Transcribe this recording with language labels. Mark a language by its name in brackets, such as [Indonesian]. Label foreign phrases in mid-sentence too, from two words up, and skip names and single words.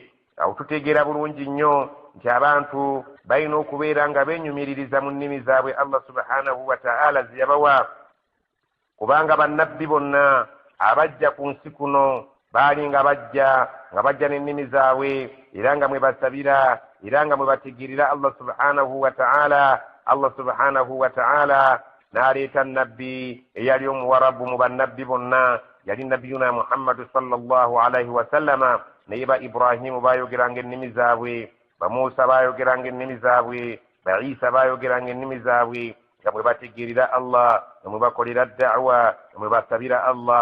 [Ganda] awo tutegeera bulungi nnyo nti abantu balina okubeera nga beenyumiririza mu nnimi zaabwe Allah [Arabic] سبحانه وتعالى [Ganda] ze yabawa kubanga bannabbi bonna abajja ku nsi kuno baali nga bajja n'ennimi zaabwe era nga mwe basabira era nga mwe bategeerera Allah [Arabic] سبحانه وتعالى. [Ganda] Allah [Arabic] سبحانه وتعالى [Ganda] n'aleeta nabbi eyali omuwarabu mu bannabbi bonna yali nabiyuna Muhammadu [Arabic] صلى الله عليه وسلم. [Ganda] naye ba Ibrahimu baayogeranga ennimi zaabwe, ba Muusa baayogeranga ennimi zaabwe, ba Isa baayogeranga ennimi zaabwe nga bwe bategeerera Allah, nga bwe bakolera da'wa, nga bwe basabira Allah.